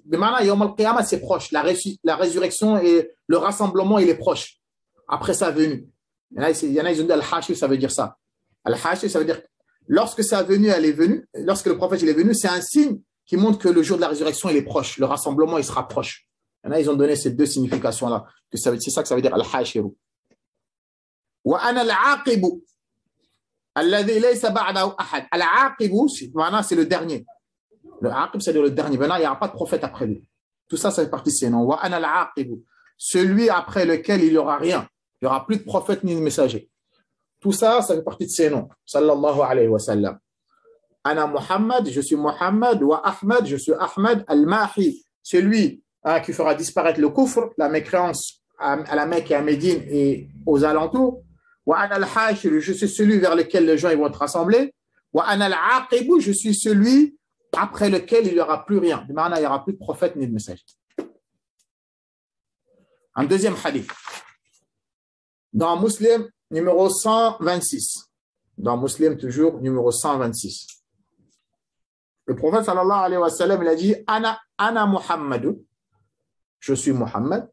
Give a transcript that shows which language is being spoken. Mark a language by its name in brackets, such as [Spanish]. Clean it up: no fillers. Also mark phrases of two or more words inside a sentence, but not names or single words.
[French] Mais maintenant, [Arabic] يوم القيامة, [French] c'est proche. La résurrection et le rassemblement, il est proche. Après sa venue. Il y en a, ils ont dit Al-Hashir, ça veut dire ça. Al-Hashir, ça veut dire lorsque sa venue, elle est venue, lorsque le prophète il est venu, c'est un signe qui montrent que le jour de la résurrection, il est proche. Le rassemblement, il sera proche. Il y en a, ils ont donné ces deux significations-là. C'est ça que ça veut dire al-hashiru. [Arabic] وأنا العاقب الذي ليس بعده أحد. [French] Al-aqibu, c'est le dernier. Le aqib, c'est-à-dire le dernier. Maintenant, il n'y aura pas de prophète après lui. Tout ça, ça fait partie de ces noms. [Arabic] وأنا العاقب. [French] Celui après lequel il n'y aura rien. Il n'y aura plus de prophète ni de messager. Tout ça, ça fait partie de ces noms. [Arabic] صلى الله عليه وسلم أنا محمد, [French] je suis Muhammad. [Arabic] وأحمد, [French] je suis Ahmad. Al-Mahi, celui qui fera disparaître le kufr, la mécréance à la Mecque et à Médine et aux alentours. [Arabic] وأنا الحاشر, [French] je suis celui vers lequel les gens ils vont être rassemblés. [Arabic] وأنا العاقب, [French] je suis celui après lequel il n'y aura plus rien. Il n'y aura plus de prophète ni de messager. Un deuxième hadith. Dans Muslim, numéro 126. Dans Muslim, toujours, numéro 126. Le prophète, [Arabic] صلى الله عليه وسلم, [French] il a dit, [Arabic] أنا محمد, [French] je suis Muhammad.